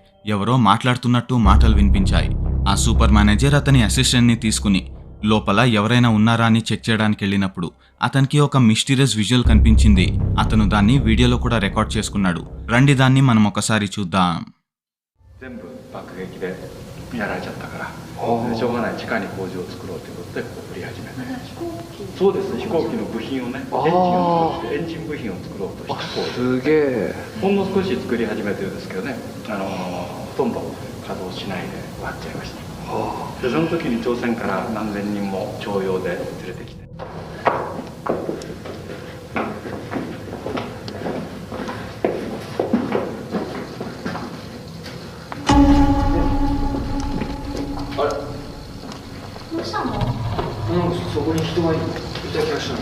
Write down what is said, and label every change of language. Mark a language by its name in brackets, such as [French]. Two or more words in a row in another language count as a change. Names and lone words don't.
[Telugu] ఎవరో మాట్లాడుతున్నట్టు మాటలు వినిపించాయి. ఆ [English] super manager [Telugu] అతని అసిస్టెంట్ని తీసుకుని లోపల ఎవరైనా ఉన్నారా అని చెక్ చేయడానికి వెళ్ళినప్పుడు అతనికి ఒక [English] mysterious visual [Telugu] కనిపించింది. అతను దాన్ని వీడియోలో కూడా రికార్డ్ చేసుకున్నాడు. రండి దాన్ని మనం ఒకసారి చూద్దాం. [Japanese] やられちゃったからしょうがない地下に工場を作ろうということでここを振り始めてそうです飛行機の部品をねエンジン部品を作ろうとした工場すげえほんの少し作り始めてるんですけどねほとんど稼働しないで終わっちゃいましたでその時に朝鮮から何千人も徴用で連れてきてそこに人がいた気がしたの。